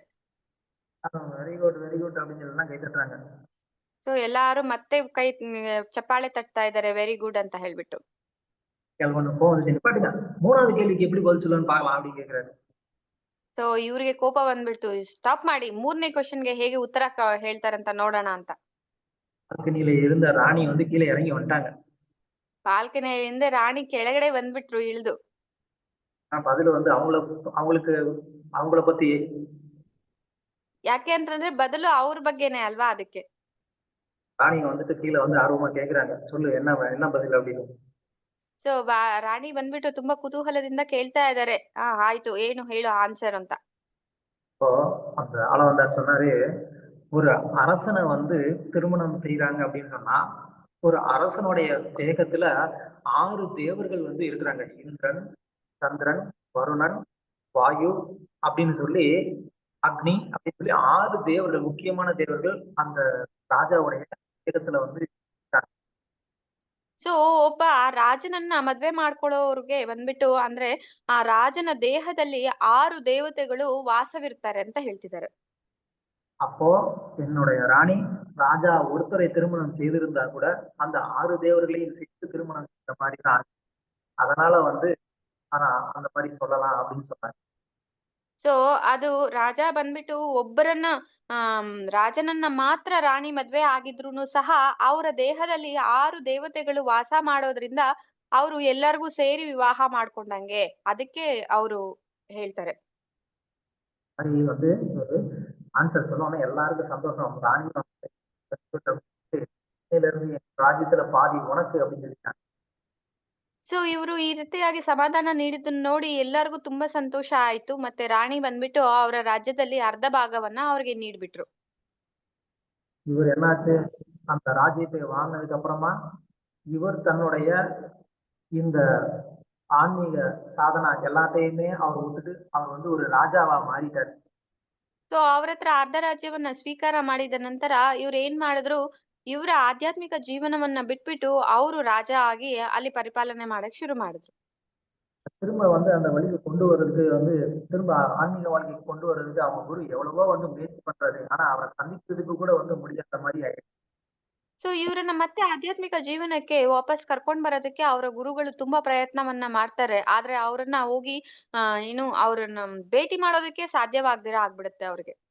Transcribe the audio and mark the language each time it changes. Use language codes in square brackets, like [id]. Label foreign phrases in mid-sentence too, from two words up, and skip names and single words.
[en] very good [ta] அப்படின்னு சொல்லலாம் கை தட்டுறாங்க. [kn] ಸೊ ಎಲ್ಲಾರು ಮತ್ತೆ ಚಪ್ಪಾಳೆ ತಟ್ತಾ ಇದ್ದಾರೆ [en] very good [kn] ಅಂತ ಹೇಳ್ಬಿಟ್ಟು. [ta] பாட்டுங்க 3வது கேள்விக்கு எப்படி பதில் சொல்லணும்னு பார்க்கலாம் அப்படின்னு கேக்குறாரு. [kn] ಸೊ ಇವ್ರಿಗೆ ಕೋಪ ಬಂದ್ಬಿಡ್ತು, ಸ್ಟಾಪ್ ಮಾಡಿ, 3ನೇ ಕ್ವಶನ್ಗೆ ಹೇಗೆ ಉತ್ತರ ಹೇಳ್ತಾರಂತ ನೋಡೋಣ ಅಂತ. [ta] ಬಾಲ್ಕನಿயில இருந்த ராணி வந்து கீழே இறங்கி வந்துட்டாங்க. [kn] ಬಾಲ್ಕನಿಯಿಂದ ರಾಣಿ ಕೆಳಗಡೆ ಬಂದ್ಬಿಟ್ರು ಇಳಿದು. [ta] பதில் வந்து அவங்கள பத்தி. [kn] ಯಾಕೆ ಅಂತಂದ್ರೆ ಬದಲು ಅವ್ರ ಬಗ್ಗೆನೆ ಅಲ್ವಾ, ಅದಕ್ಕೆ. [ta] ராணி வந்துட்டு கீழே வந்து ஆர்வமா கேக்குறாங்க, சொல்லு என்ன பதில் அப்படின்னு. [kn] ಸೊ ರಾಣಿ ಬಂದ್ಬಿಟ್ಟು ತುಂಬಾ ಕುತೂಹಲದಿಂದ ಕೇಳ್ತಾ ಇದ್ದಾರೆ, ಆಯ್ತು ಏನು ಹೇಳು ಆನ್ಸರ್ ಅಂತ. [ta] இப்போ அந்த ஆளவந்தார் சொன்னாரு, ஒரு அரசனை வந்து திருமணம் செய்யறாங்க அப்படின்னு சொன்னா ஒரு அரசனுடைய தேகத்துல 6 தேவர்கள் வந்து இருக்கிறாங்க. இந்திரன், சந்திரன், வருணன், வாயு அப்படின்னு சொல்லி அக்னி அப்படின்னு சொல்லி 6 தேவர்கள், முக்கியமான தேவர்கள் அந்த ராஜாவுடைய தேகத்துல வந்து. [kn] ಸೊ ಒಬ್ಬ ರಾಜನನ್ನ ಮದ್ವೆ ಮಾಡ್ಕೊಳ್ಳೋರ್ಗೆ ಬಂದ್ಬಿಟ್ಟು ಅಂದ್ರೆ ಆ ರಾಜನ ದೇಹದಲ್ಲಿ 6 ದೇವತೆಗಳು ವಾಸವಿರ್ತಾರೆ ಅಂತ ಹೇಳ್ತಿದ್ದಾರೆ. [ta] அப்போ என்னுடைய ராணி ராஜா ஒருத்தரை திருமணம் செய்திருந்தா கூட அந்த 6 தேவர்களையும் சேர்த்து திருமணம் செய்த மாதிரி தான். அதனால வந்து அந்த மாதிரி சொல்லலாம் அப்படின்னு சொன்னாங்க. [kn] ಸೊ ಅದು ರಾಜ ಬಂದ್ಬಿಟ್ಟು ಒಬ್ಬರನ್ನ ರಾಜನನ್ನ ಮಾತ್ರ ರಾಣಿ ಮದ್ವೆ ಆಗಿದ್ರು ಸಹ ಅವರ ದೇಹದಲ್ಲಿ 6 ದೇವತೆಗಳು ವಾಸ ಮಾಡೋದ್ರಿಂದ ಅವರು ಎಲ್ಲರಿಗೂ ಸೇರಿ ವಿವಾಹ ಮಾಡ್ಕೊಂಡಂಗೆ, ಅದಕ್ಕೆ ಅವರು ಹೇಳ್ತಾರೆ. [ta] அது வந்து ஒரு ஆன்சர் சொன்னோன்னா எல்லாருக்கும் சந்தோஷம். ராணி ராஜ்யத்துல பாதி உனக்கு அப்படின்னு சொல்லிட்டாங்க. [kn] ಸೊ ಇವರು ಈ ರೀತಿಯಾಗಿ ಸಮಾಧಾನ ನೀಡಿದ್ದನ್ನ ನೋಡಿ ಎಲ್ಲರಿಗೂ ತುಂಬಾ ಸಂತೋಷ ಆಯ್ತು. ಮತ್ತೆ ರಾಣಿ ಬಂದ್ಬಿಟ್ಟು ಅವರ ರಾಜ್ಯದಲ್ಲಿ ಅರ್ಧ ಭಾಗವನ್ನ ಅವ್ರಿಗೆ ನೀಡ್ಬಿಟ್ರು. [ta] இவர் என்னாச்சு, அந்த ராஜ்யத்தை வாங்கினதுக்கு அப்புறமா இவர் தன்னுடைய இந்த ஆன்மீக சாதனா எல்லாத்தையுமே அவர் விட்டுட்டு அவர் வந்து ஒரு ராஜாவா மாறிட்டார். [kn] ಸೊ ಅವ್ರ ಹತ್ರ ಅರ್ಧ ರಾಜ್ಯವನ್ನ ಸ್ವೀಕಾರ ಮಾಡಿದ ನಂತರ ಇವ್ರು ಏನ್ ಮಾಡಿದ್ರು, ಇವರ ಆಧ್ಯಾತ್ಮಿಕ ಜೀವನವನ್ನ ಬಿಟ್ಬಿಟ್ಟು ಅವರು ರಾಜ ಆಗಿ ಅಲ್ಲಿ ಪರಿಪಾಲನೆ ಮಾಡಕ್ ಶುರು ಮಾಡಿದ್ರು. [ta] திரும்ப வந்து அந்த வழிக்கு கொண்டு வர்றதுக்கு வந்து திரும்ப ஆன்மீக வாழ்க்கைக்கு கொண்டு வர்றதுக்கு அவங்க குரு எவ்வளவோ வந்து முயற்சி பண்றாரு. ஆனா அவரை சந்திக்கிறதுக்கு கூட வந்து முடியாத மாதிரி ஆயிடுச்சு. [kn] ಸೊ ಇವ್ರನ್ನ ಮತ್ತೆ ಆಧ್ಯಾತ್ಮಿಕ ಜೀವನಕ್ಕೆ ವಾಪಸ್ ಕರ್ಕೊಂಡ್ ಬರೋದಕ್ಕೆ ಅವರ ಗುರುಗಳು ತುಂಬಾ ಪ್ರಯತ್ನವನ್ನ ಮಾಡ್ತಾರೆ. ಆದ್ರೆ ಅವ್ರನ್ನ ಹೋಗಿ ಏನು ಅವ್ರನ್ನ ಭೇಟಿ ಮಾಡೋದಕ್ಕೆ ಸಾಧ್ಯವಾಗ್ದಿರ ಆಗ್ಬಿಡುತ್ತೆ ಅವ್ರಿಗೆ.